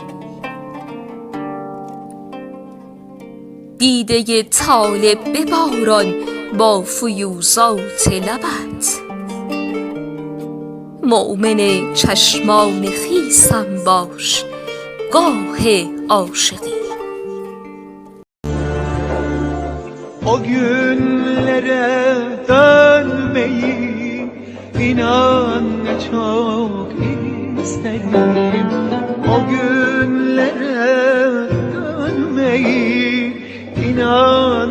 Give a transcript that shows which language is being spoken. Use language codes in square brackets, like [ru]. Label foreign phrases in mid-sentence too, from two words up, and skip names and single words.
[fa] دیده طالب بباران با فیوضات لبت، مؤمن چشمان خیسم باش گاه عاشقی. [tr] O günlere dönmeyi inan çok isterim. O günlere dönmeyi inan